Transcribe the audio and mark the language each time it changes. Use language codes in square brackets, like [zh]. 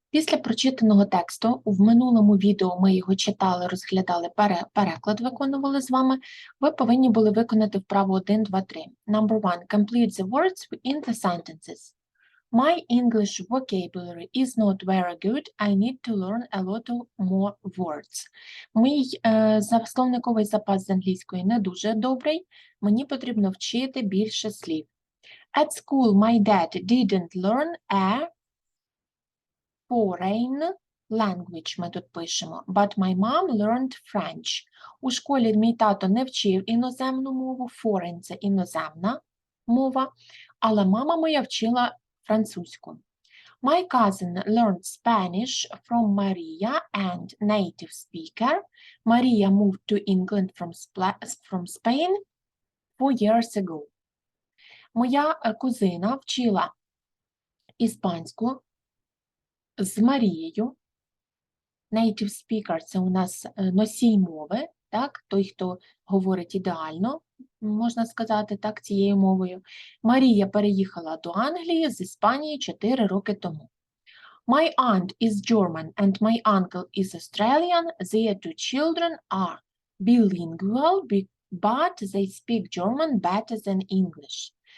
[uk] Після прочитаного тексту, в минулому відео ми його читали, розглядали, переклад виконували з вами, ви повинні були виконати вправу 1, 2, 3. [en] Number 1. Complete the words in the sentences. My English vocabulary is not very good. I need to learn a lot more words. [uk] Мій словниковий запас з англійської не дуже добрий. Мені потрібно вчити більше слів. [en] At school, my dad didn't learn a foreign language, [uk] ми тут пишемо. [en] But my mom learned French. [uk] У школі мій тато не вчив іноземну мову. Foreign – це іноземна мова. Але мама моя вчила французьку. [en] My cousin learned Spanish from Maria and native speaker. Maria moved to England from Spain 4 years ago. [uk] Моя кузина вчила іспанську з Марією. Native speaker – це у нас носій мови, так? Той, хто говорить ідеально, можна сказати так, цією мовою. Марія переїхала до Англії з Іспанії 4 роки тому. [en] My aunt is German and my uncle is Australian. Their 2 children are bilingual, but they speak German better than English.